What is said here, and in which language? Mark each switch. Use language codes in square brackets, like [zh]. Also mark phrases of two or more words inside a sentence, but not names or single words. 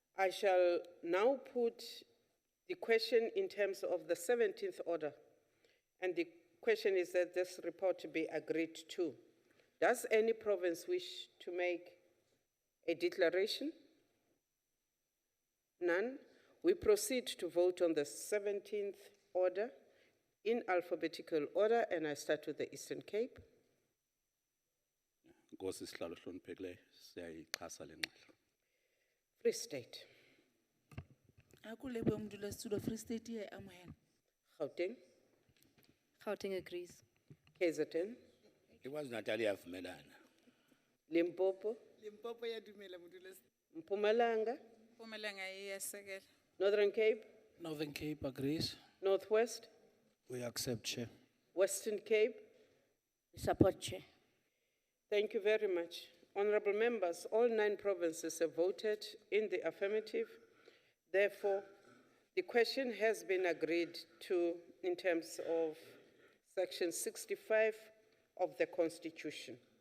[en] I shall now put the question in terms of the 17th order, and the question is that this report be agreed to. Does any province wish to make a declaration? None. We proceed to vote on the 17th order in alphabetical order, and I start with the Eastern Cape. [xh] Nkosi sihlalo hloniphekileyo, siyayixhasa le ngxelo. [en] Free State. [st] Akulebe umdulositulo Free State ya amohela. [en] Gauteng. Gauteng agrees. KZN. [zu] KwaZulu-Natal iyavumelana. [en] Limpopo. [nso] Limpopo iyadumela mdulositulo. [en] Mpumalanga. [ss] Mpumalanga iyasekela. [en] Northern Cape. Northern Cape agrees. Northwest. We accept, Chair. Western Cape. Support, Chair. Thank you very much. Honorable members, all 9 provinces have voted in the affirmative. Therefore, the question has been agreed to in terms of Section 65 of the Constitution.